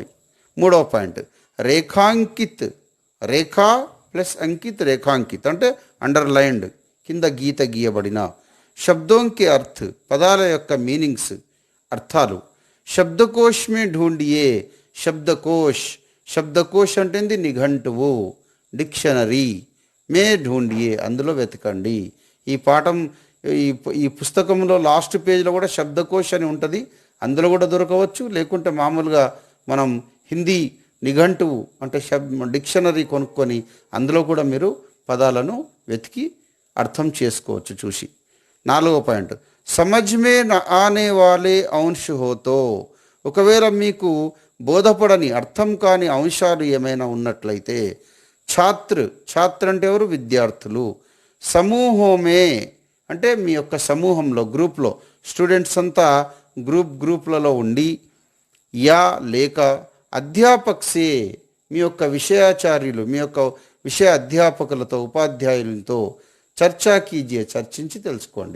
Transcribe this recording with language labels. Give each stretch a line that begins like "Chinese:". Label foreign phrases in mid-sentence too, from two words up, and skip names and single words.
Telugu: మూడవ పాయింట్, రేఖాంకిత్, రేఖా ప్లస్ అంకిత్, రేఖాంకిత్ అంటే అండర్లైన్డ్, కింద గీత గీయబడిన.
Hindi: शब्दों की अर्थ,
Telugu: పదాల యొక్క మీనింగ్స్, అర్థాలు.
Hindi: शब्दकोश में ढूंढिए,
Telugu: శబ్దకోశ్, శబ్దకోశ్ అంటే నిఘంటువు, డిక్షనరీ.
Hindi: में ढूंढिए
Telugu: అందులో వెతకండి. ఈ పాఠం ఈ పుస్తకంలో లాస్ట్ పేజ్లో కూడా శబ్దకోశ్ అని ఉంటుంది, అందులో కూడా దొరకవచ్చు. లేకుంటే మామూలుగా మనం హిందీ నిఘంటువు అంటే డిక్షనరీ కొనుక్కొని అందులో కూడా మీరు పదాలను వెతికి అర్థం చేసుకోవచ్చు చూసి. నాలుగో పాయింట్,
Hindi: समझ में न आने वाले अंश हो तो,
Telugu: ఒకవేళ మీకు బోధపడని అర్థం కాని అంశాలు ఏమైనా ఉన్నట్లయితే, ఛాత్ర, ఛాత్ర అంటే ఎవరు? విద్యార్థులు. సమూహమే అంటే మీ యొక్క సమూహంలో, గ్రూప్లో, స్టూడెంట్స్ అంతా గ్రూప్లలో ఉండి, యా లేక అధ్యాపక్సే మీ యొక్క విషయాచార్యులు, మీ యొక్క విషయ అధ్యాపకులతో, ఉపాధ్యాయులతో
Hindi: चर्चा कीजिए,
Telugu: చర్చించి తెలుసుకోండి.